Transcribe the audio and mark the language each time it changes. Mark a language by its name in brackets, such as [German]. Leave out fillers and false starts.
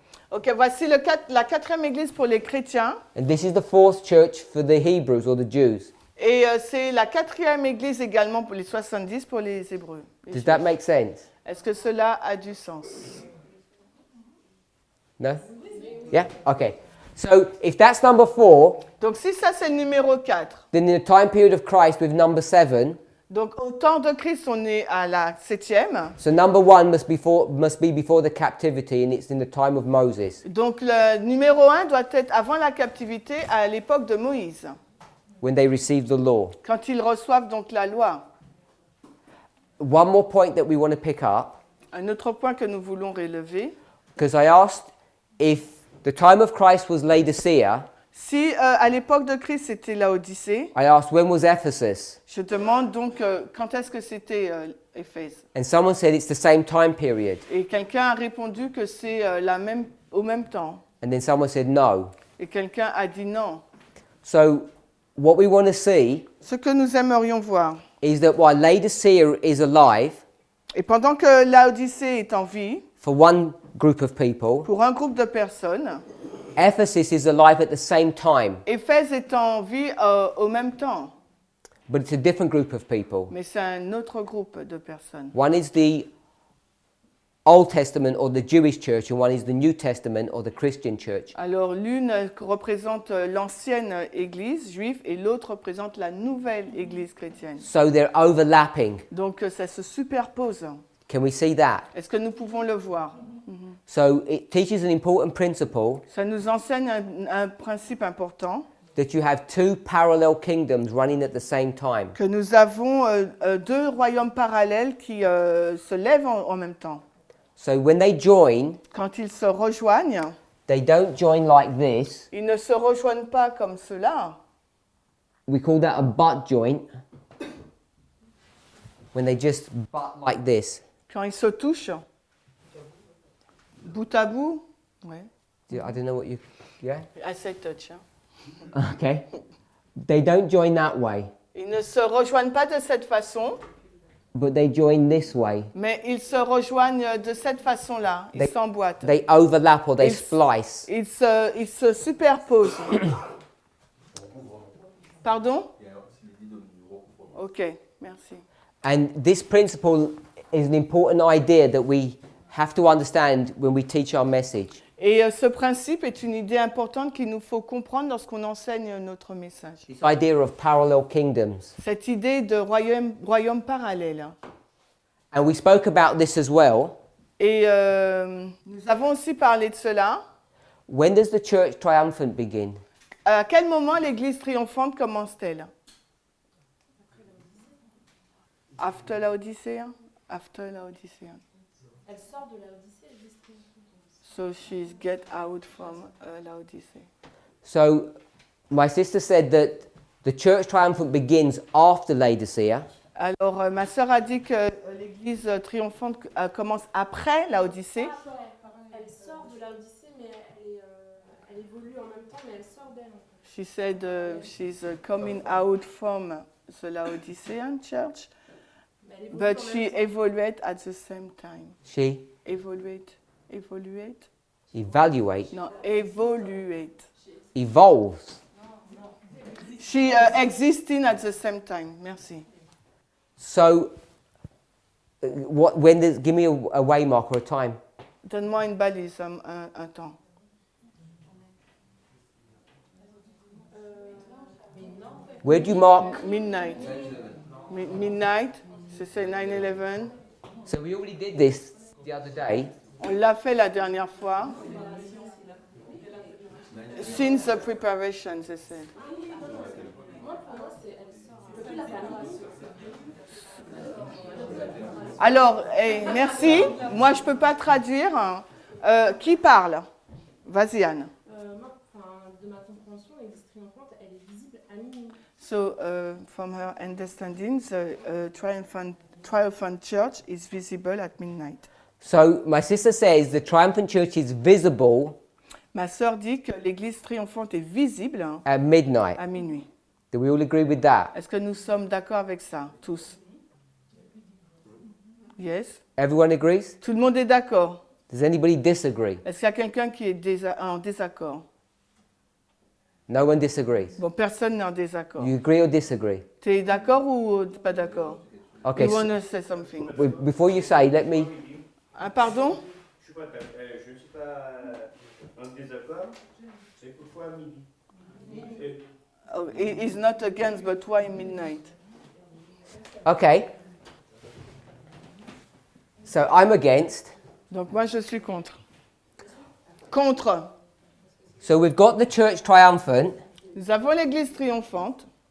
[French] Ok, voici la quatrième église pour les chrétiens. [English] And this is the fourth church for the Hebrews or the Jews. [French] Et c'est la quatrième église également pour les 70 pour les Hébreux. les [English] Does that [French] Juifs. [English] make sense? [French] Est-ce que cela a du sens? [English] No? Yeah? Okay. So if that's number 4, [French] Donc si ça c'est le numéro 4, [English] then in the time period of Christ with number 7, [French] donc au temps de Christ on est à la 7e. [English] so number 1 must be before the captivity, and it's in the time of Moses. [French] Donc le numéro 1 doit être avant la captivité à l'époque de Moïse, [English] When they received the law. [French] quand ils reçoivent donc la loi. [English] One more point that we want to pick up, [French] Un autre point que nous voulons relever, [English] because I asked if the time of Christ was Laodicea, [French] si à l'époque de Christ c'était Laodicée, [English] I asked when was Ephesus, [French] je demande donc quand est-ce que c'était Éphèse. [English] and someone said it's the same time period, [French] Et quelqu'un a répondu que c'est au même temps. [English] and then someone said no. [French] Et quelqu'un a dit non. [English] So what we want to see [French] Ce que nous aimerions voir. [English] is that while Laodicea is alive [French] Et pendant que Laodicée est en vie, [English] for one group of people, [French] pour un groupe de personnes, [English] Ephesus is alive at the same time. [French] Éphèse est en vie au même temps. [English] but it's a different group of people. [French] Mais c'est un autre groupe de personnes. [English] One is the Old Testament or the Jewish church, and one is the New Testament or the Christian church. [French] Alors l'une représente l'ancienne église juive et l'autre représente la nouvelle église chrétienne. [English] So they're overlapping. [French] Donc ça se superpose. [English] Can we see that? [French] Est-ce que nous pouvons le voir? [English] So it teaches an important principle [French] Ça nous enseigne un principe important, [English] that you have two parallel kingdoms running at the same time. [French] que nous avons deux royaumes parallèles qui se lèvent en même temps. [English] So when they join, [French] Quand ils se rejoignent, [English] they don't join like this. [French] ils ne se rejoignent pas comme cela. [English] We call that a butt joint. When they just butt like this. [French] Quand ils se touchent, bout à bout, ouais. [English] I don't know what you, yeah? I say touch. Hein. Okay. They don't join that way, [French] Ils ne se rejoignent pas de cette façon, [English] but they join this way. [French] mais ils se rejoignent de cette façon-là. Ils s'emboîtent. [English] They overlap or they [French] Ils- [English] splice. [French] Ils se superposent. Pardon? Ok, merci. [English] And this principle is an important idea that we have to understand when we teach our message. [French] Et ce principe est une idée importante qu'il nous faut comprendre lorsqu'on enseigne notre message. [English] This idea of parallel kingdoms. [French] Cette idée de royaume parallèle. [English] And we spoke about this as well. [French] Et nous avons aussi parlé de cela. [English] When does the church triumphant begin? [French] À quel moment l'Église triomphante commence-t-elle? [English] After Laodicea? After Laodicea. [French] Elle sort de Laodicée, l'église triomphante. [English] So she's get out from Laodicea. So my sister said that the church triumphant begins after Laodicea. [French] Alors ma sœur a dit que l'Église triomphante commence après Laodicée. Elle sort de Laodicée, mais elle évolue en même temps, mais elle sort d'elle. [English] She said she's coming out from the Laodicean church, but she evaluate at the same time. She Evaluate. evaluate, No, evaluate. evolves. She existing at the same time. [French] Merci. [English] So what? When does? Give me a way mark or a time. [French] Donne-moi une balise, un temps. [English] Where do you mark? Midnight. Midnight. [French] C'est 9/11. [English] So we already did this the other day. [French] On l'a fait la dernière fois. [English] Since the preparation, they said. [French] Alors, merci. Moi, je ne peux pas traduire. Qui parle? Vas-y, Anne. De ma compréhension, l'église triomphante, elle est visible à minuit. [English] So, from her understanding, the triumphant church is visible at midnight. So my sister says the triumphant church is visible [French] Ma sœur dit que l'église triomphante est visible [English] at midnight. [French] à minuit. [English] Do we all agree with that? [French] Est-ce que nous sommes d'accord avec ça, tous? [English] Yes? Everyone agrees? [French] Tout le monde est d'accord? [English] Does anybody disagree? [French] Est-ce qu'il y a quelqu'un qui est en désaccord? [English] No one disagrees. [French] Bon, personne n'est en désaccord. [English] You agree or disagree? [French] Tu es d'accord ou pas d'accord? [English] Okay. You want to say something? Before you say, let me. [French] Ah, pardon? Je ne suis pas en désaccord, c'est pourquoi à midi. Et [English] Oh, he is not against, but why midnight? Okay. So I'm against. [French] Donc moi, je suis contre. Contre. [English] So we've got the church triumphant. [French] Nous avons l'église triomphante.